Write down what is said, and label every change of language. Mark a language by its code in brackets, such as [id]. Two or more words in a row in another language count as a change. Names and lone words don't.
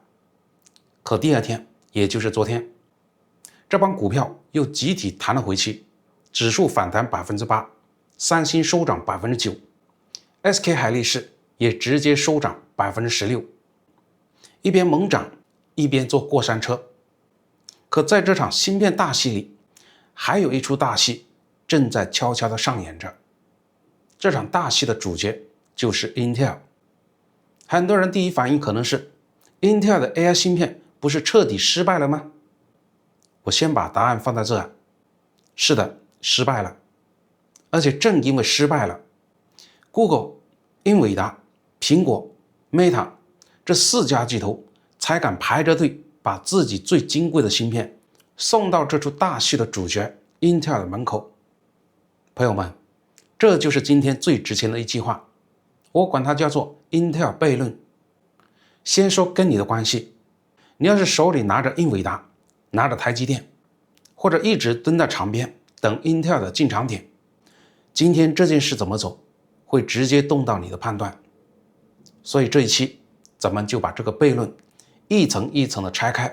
[zh] 可第二天，也就是昨天，這幫股票又集體彈了回去，指數反彈 8%， 三星收漲 9%，SK 海力士也直接收漲 16%， 一邊猛漲一邊坐過山車。可在這場芯片大戲裡，還有一出大戲正在悄悄地上演着。這場大戲的主角就是 Intel。很多人第一反應可能是 Intel 的 AI 芯片不是徹底失敗了嗎？我先把答案放在這。是的，失敗了。而且正因為失敗了， Google、英偉達、蘋果、Meta 這4家巨頭才敢排着隊把自己最金貴的芯片送到這出大戲的主角 Intel 的門口。朋友們，這就是今天最值錢的一句話，我管它叫做 Intel 悖論。先說跟你的關係，你要是手裡拿着英偉達，拿着台積電，或者一直蹲在場邊等 Intel 的進場點，今天這件事怎么走，會直接動到你的判斷。所以這一期咱們就把這個悖論一層一層的拆開。